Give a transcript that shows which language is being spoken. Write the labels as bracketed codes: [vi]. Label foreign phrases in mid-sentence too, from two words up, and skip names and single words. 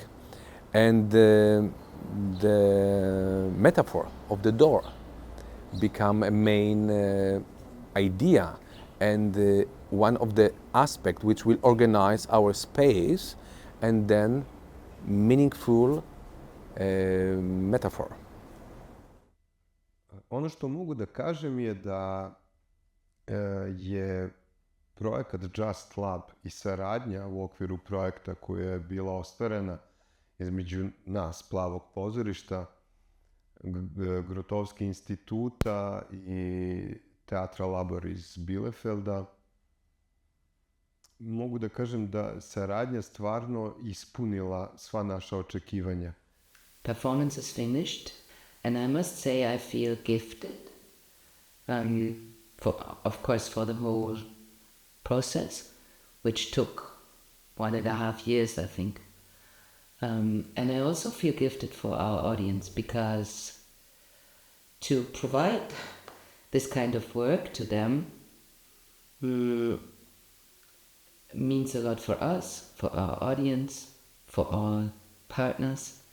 [en] And the metaphor of the door become a main idea and one of the aspects which will organize our space and then meaningful metaphor. [sr] Ono što mogu da kažem je da je projekat JustLab i saradnja u okviru projekta koja je bila ostvarena između nas, Plavog pozorišta, Grotowski instituta i Theaterlabor iz Bilefelda, mogu da kažem da saradnja stvarno ispunila sva naša očekivanja. [en] Performance is finished and I must say I feel gifted, of course for the whole process, which took 1.5 years, I think. And I also feel gifted for our audience because to provide this kind of work to them means a lot for us, for our audience, for all partners.